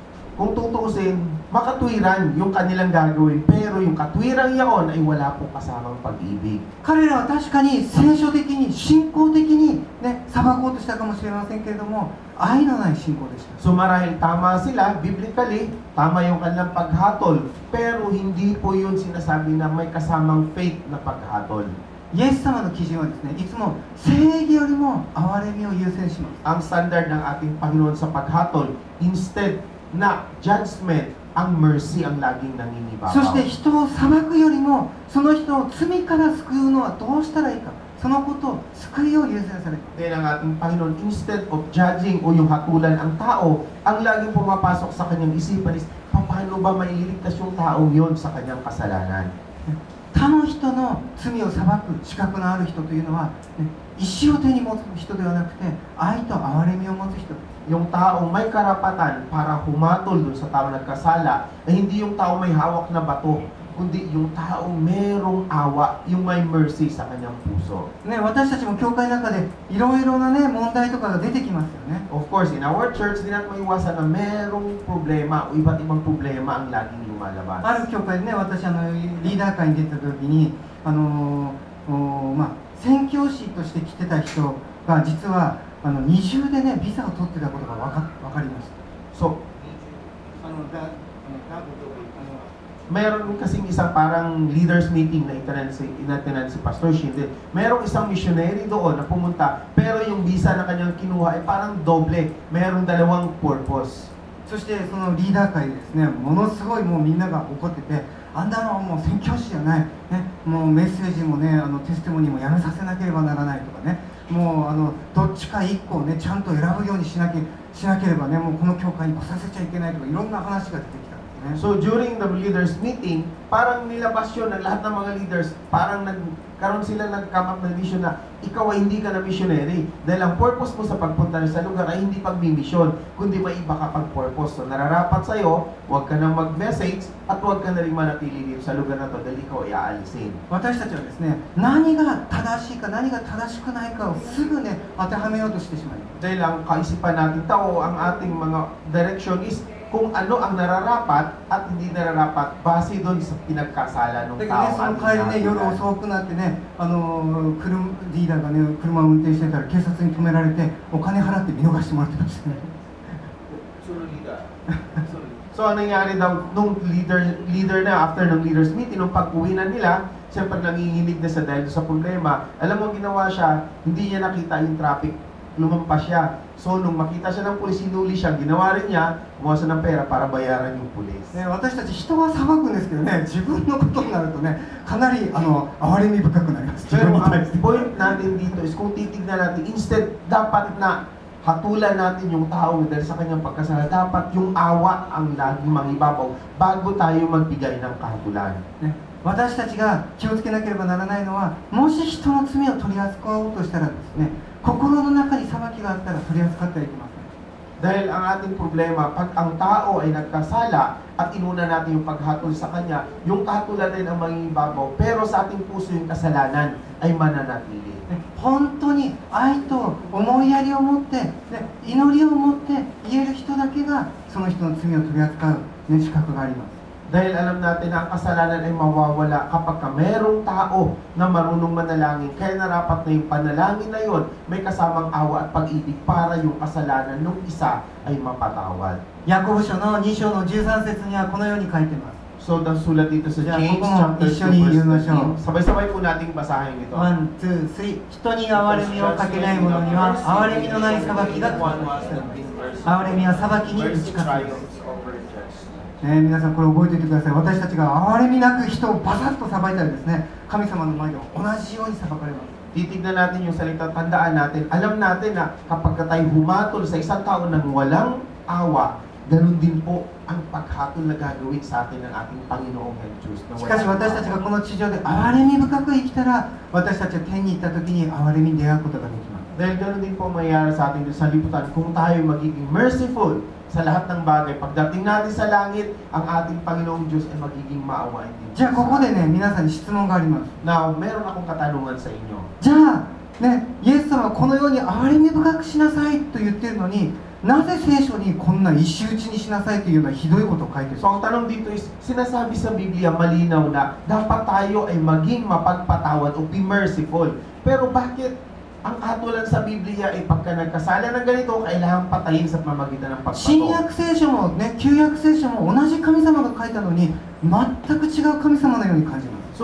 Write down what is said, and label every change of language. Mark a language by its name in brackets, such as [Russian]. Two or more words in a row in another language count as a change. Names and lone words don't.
[Filipino] Kung tutuusin, makatwiran yung kanilang gagawin, pero yung katwirang yaon ay wala po kasamang pag-ibig. [Japanese] 彼らは確かに聖書的に信仰的に裁こうとしたかもしれませんけれども、愛のない信仰でした。 [Filipino] So marahil tama sila, biblically, tama yung kanilang paghatol, pero hindi po yun sinasabi na may kasamang faith na paghatol. [Japanese] イエス様の基準はですね、いつも正義よりも憐れみを優先します。 [Filipino] Ang standard ng ating Panginoon sa paghatol, instead na judgment, ang mercy ang laging [Japanese] そして [Filipino] nangingibabaw. [Japanese] 人を裁くよりも、その人を罪から救うのはどうしたらいいか、そのことを救いを優先される。 [Filipino] Kaya ang ating Panginoon, [English] instead of judging [Filipino] o yung hatulan ang tao, ang laging pumapasok sa kanyang isipan is, paano ba mailigtas yung taong yon sa kanyang kasalanan? [Japanese] 他の人の罪を裁く資格のある人というのは、石を手に持つ人ではなくて、愛と憐れみを持つ人です。 [Filipino] Yung taong may karapatan para humatol dun sa taong nagkasala, ay hindi yung taong may hawak na bato, kundi yung taong merong awa, yung may mercy sa kanyang puso. [Japanese] 私たちも教会の中でいろいろな問題とかが出てきますよね。 [English] Of course, in our church, [Filipino] di natin maiwasan na merong problema o iba't ibang problema ang laging lumalabas. [Japanese] ある教会でね、私リーダー会に出た時に、宣教師として来てた人が実は二重でね、ビザを取ってたことが分かりました。 [Filipino] So, meron kasing isang parang [English] leaders meeting [Filipino] na inattend si Pastor Shin. Merong isang missionary doon na pumunta, pero yung visa na kanyang kinuha ay parang doble. Merong dalawang purpose. [Japanese] そしてそのリーダー会でですね、ものすごいもうみんなが怒ってて、あんなのはもう宣教師じゃない、もうメッセージもね、テスティモニーもやめさせなければならないとかね、もうどっちか一個をね、ちゃんと選ぶようにしなければね、もうこの教会に来させちゃいけないとか、いろんな話が出てきたんです。ね。 [English] So during the leaders meeting, [Filipino] parang nilabas yun ng lahat ng mga leaders, parang nagkaroon sila nag-come up na vision na ikaw ay hindi ka na missionary. Dahil ang purpose mo sa pagpunta sa lugar ay hindi pagmi-mission, kundi may iba ka pang purpose. So nararapat sa'yo, huwag ka nang mag-message at huwag ka na rin manatili dito sa lugar na to dahil ikaw ay aalisin. [Japanese] 私たちはですね、何が正しいか何が正しくないかをすぐね当てはめようとしてしまいます。 [Filipino] Dahil ang kaisipan natin tao, ang ating mga direction is kung ano ang nararapat at hindi nararapat base doon sa pinagkasala ng [Japanese] だけどね、 [Filipino] tao [Japanese] そ [Filipino] at [Japanese] の帰りね、夜 [Filipino] hinahatulan. [Japanese] 遅くなってね、リーダーがね、車を運転してたら警察に止められて、お金払って見逃してもらってましたね。 [Filipino] So ang nangyari daw nung leader na after ng [English] leaders meeting, [Filipino] nung pag-uwi na nila, siyempre nanginginig na sa dahil sa problema. Alam mo ginawa siya, hindi niya nakita yung traffic, lumampas siya. So nung makita siya ng pulis, hinuli siya, ginawa rin niya, kumuha siya ng pera para bayaran yung pulis. [Japanese] ね、私たち人は裁くんですけどね、自分のことになるとね、かなり哀れみ深くなります。自 [Filipino] Pero [Japanese] 分に [Filipino] ang [Japanese] 対して。 [Filipino] point natin dito is kung titignan natin, instead dapat na hatulan natin yung tao dahil sa kanyang pagkasala, dapat yung awa ang laging mangibabaw bago tayo magbigay ng kahatulan. [Japanese] ね、私たちが気をつけなければならないのは、もし人の罪を取り扱おうとしたらですね、心の中に裁きがあったら取り扱ってはいけません。 [Filipino] Dahil ang ating problema, pag ang tao ay nagkasala at inuna natin yung paghatol sa kanya, yung kahatulan din ang mangibabaw, pero sa ating puso yung kasalanan ay mananatili. [Japanese] ね、本当に愛と思いやりを持って、ね、祈りを持って言える人だけがその人の罪を取り扱う、ね、資格があります。 [Filipino] Dahil alam natin na ang kasalanan ay mawawala kapag ka merong tao na marunong manalangin. Kaya narapat na yung panalangin na yon may kasamang awa at pag-ibig para yung kasalanan ng isa ay mapatawad. [Japanese] ヤコブ書の2章の13節にはこのように書いてます。 [Filipino] So, sulat dito sa Yeah, James kung chapter 2 [Japanese] 一緒に言いましょう。 [Filipino] verse 13. Sabay-sabay po nating basahin ito. [Japanese] 1、2、3。人に憐れみをかけない者には憐れみのない裁きが下る。憐れみは裁きに打ち勝つ。 ね、皆さんこれ覚えておいてください。私たちが憐れみなく人をバサッと裁いたらですね、神様の前でも同じように裁かれます。 [Filipino] Titignan natin yung salita, tandaan natin, alam natin na kapag tayo humatol sa isang tao ng walang awa, ganun din po ang paghatol na gagawin sa atin ng ating Panginoong Jesus. [Japanese] しかし私たちがこの地上で憐れみ深く生きたら、私たちは天に行った時に憐れみに出会うことができます。 [Filipino] Dahil ganun din po mayayari sa atin sa liputan kung tayo magiging merciful sa lahat ng bagay. Pagdating natin sa langit, ang ating Panginoong Diyos ay magiging maawain din. [Japanese] じゃあここでね、皆さんに質問があります。 [Filipino] Now, meron akong katanungan sa inyo. [Japanese] じゃあね、イエス様はこのように憐れみ深くしなさいと言ってるのに、なぜ聖書にこんな石打ちにしなさいというようなひどいことを書いてる [Filipino] So, ang tanong dito is, sinasabi sa Biblia malinaw na dapat tayo ay maging mapagpatawad o [English] be merciful. [Filipino] Pero bakit ang atulan sa Biblia ay pagka nagkasala ng ganito, kailangan patayin sa pamamagitan ng [Japanese] 新 [Filipino] pagpato? [Japanese] 約聖書もね、旧約聖書も同じ神様が書いたのに全く違う神様のように感じます。